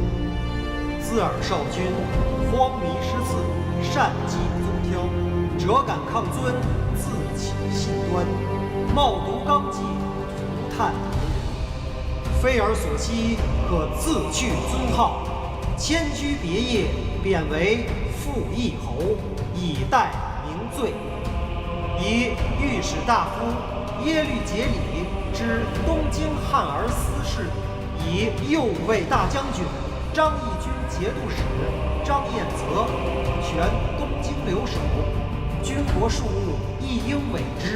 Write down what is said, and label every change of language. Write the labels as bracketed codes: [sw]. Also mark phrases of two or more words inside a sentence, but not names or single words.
[zh] 兹尔少君，荒靡失次，擅伎宗挑，辄敢抗尊，自起心端，冒渎纲纪，涂炭敌人。非尔所希，可自去尊号，迁居別業，貶為副議侯，以待明罪。以御史大夫耶律节里之東京漢兒司事，以右衛大將軍張義軍節度使張彥澤全東京留守，軍國庶務亦應委之。